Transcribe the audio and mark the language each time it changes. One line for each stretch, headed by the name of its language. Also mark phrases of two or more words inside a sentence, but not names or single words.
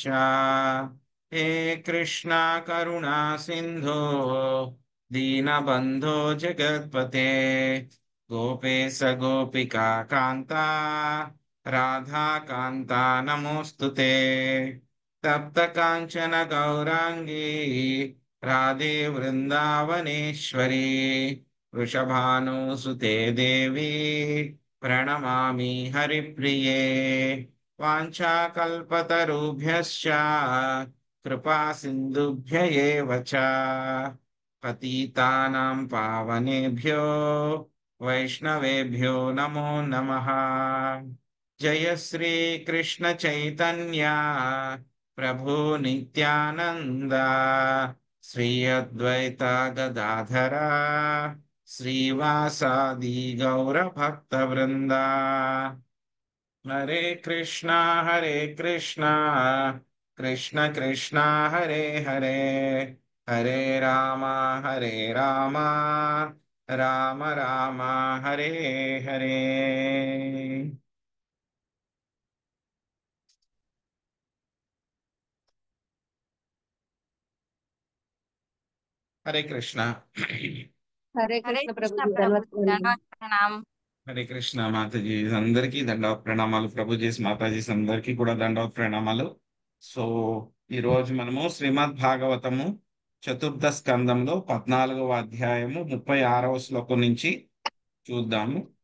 Sanskrit: హే కృష్ణ కరుణా సింధో దీనబంధో జగత్పతే, గోపేశ గోపికా కాంత రాధాకాంత నమోస్తుతే. తప్త కాంచన గౌరాంగీ రాధే వృందావనేశ్వరి, వృషభానుసుతే దేవి ప్రణమామి హరిప్రియే. వాంఛాకల్పతరుభ్యశ్చ कृपा सिन्धुभ्य एव च पतितानां पावनेभ्यो वैष्णवेभ्यो नमो नमः। जय श्री कृष्ण चैतन्य प्रभु नित्यानंद श्री अद्वैत गदाधर श्रीवासादि गौर भक्त वृंदा। हरे कृष्णा कृष्ण कृष्ण हरे हरे, हरे राम राम राम हरे हरे।
Hindi: हरे कृष्णा। हरे हरे कृष्ण प्रभु कृष्ण जी, प्रभु धन्यवाद जी, दंडवत प्रणाम।
Telugu: హరే కృష్ణ మాతాజీ అందరికీ దండవత్ ప్రణామాలు, ప్రభుజీస్ మాతాజీస్ అందరికీ కూడా దండవత్ ప్రణామాలు. సో ఈ రోజు మనము శ్రీమద్ భాగవతము చతుర్థ స్కందంలో 14వ అధ్యాయము 36వ శ్లోకం నుంచి చూద్దాము.